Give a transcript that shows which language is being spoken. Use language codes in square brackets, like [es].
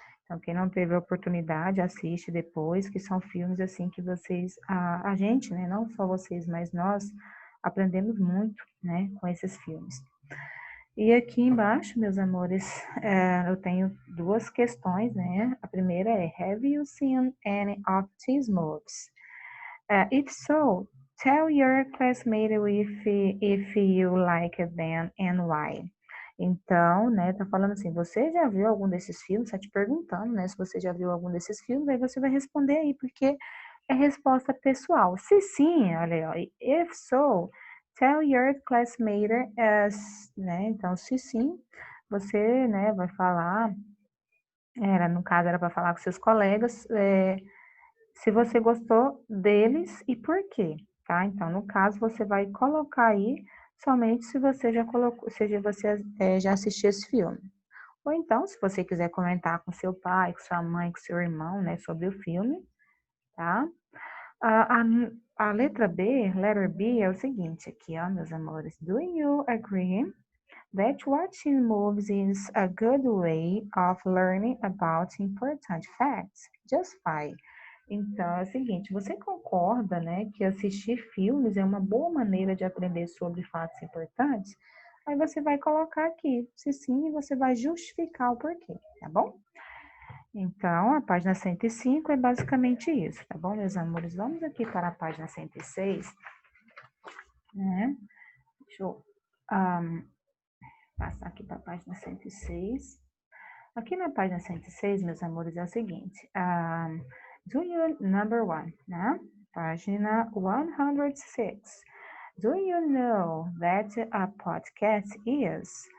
[pt] Então, quem não teve a oportunidade, assiste depois, que são filmes assim que vocês, a gente, né, não só vocês, mas nós aprendemos muito, né, com esses filmes. E aqui embaixo, meus amores, eu tenho duas questões, né? A primeira é, [en] have you seen any of these movies? If so, tell your classmate if you like them and why. [pt] Então, né, tá falando assim, você já viu algum desses filmes? Tá te perguntando, né, se você já viu algum desses filmes, aí você vai responder aí, porque é resposta pessoal. Se sim, olha aí, [en] if so, tell your classmate as, [pt] né, então se sim, você, né, vai falar, no caso era para falar com seus colegas, se você gostou deles e por quê, tá? Então, no caso, você vai colocar aí somente se você já colocou, seja você já assistiu esse filme. Ou então, se você quiser comentar com seu pai, com sua mãe, com seu irmão, né, sobre o filme, tá? A, a letra B, [en] letter B, [pt] é o seguinte aqui, ó, meus amores. [en] Do you agree that watching movies is a good way of learning about important facts? Just why? [pt] Então, é o seguinte, você concorda, né, que assistir filmes é uma boa maneira de aprender sobre fatos importantes? Aí você vai colocar aqui, se sim, você vai justificar o porquê, tá bom? Então, a página 105 é basicamente isso, tá bom, meus amores? Vamos aqui para a página 106, né? Deixa eu passar aqui para a página 106. Aqui na página 106, meus amores, é o seguinte, [en] do you, number one, [pt] né? Página 106. [en] Do you know that a podcast is?